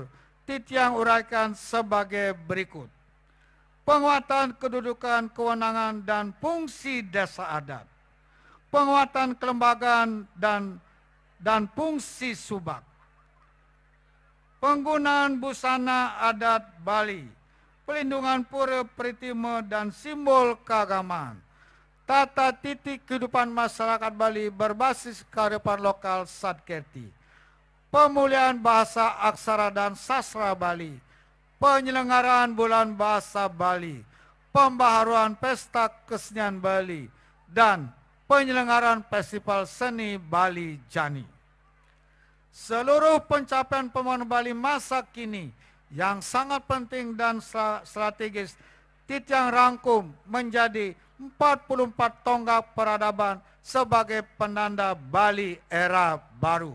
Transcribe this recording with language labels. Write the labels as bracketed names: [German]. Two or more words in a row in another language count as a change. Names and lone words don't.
[Indonesian] Titiang uraikan sebagai berikut. Penguatan kedudukan, kewenangan, dan fungsi desa adat. Penguatan kelembagaan dan fungsi subak. Penggunaan busana adat Bali. Pelindungan pura peritima dan simbol keagamaan. Tata titik kehidupan masyarakat Bali berbasis kearifan lokal Sadkerti. Pemulihan bahasa aksara dan sastra Bali, penyelenggaraan bulan bahasa Bali, pembaharuan pesta kesenian Bali, dan penyelenggaraan festival seni Bali Jani. Seluruh pencapaian pembangunan Bali masa kini yang sangat penting dan strategis Titiang rangkum menjadi 44 tonggak peradaban sebagai penanda Bali era baru.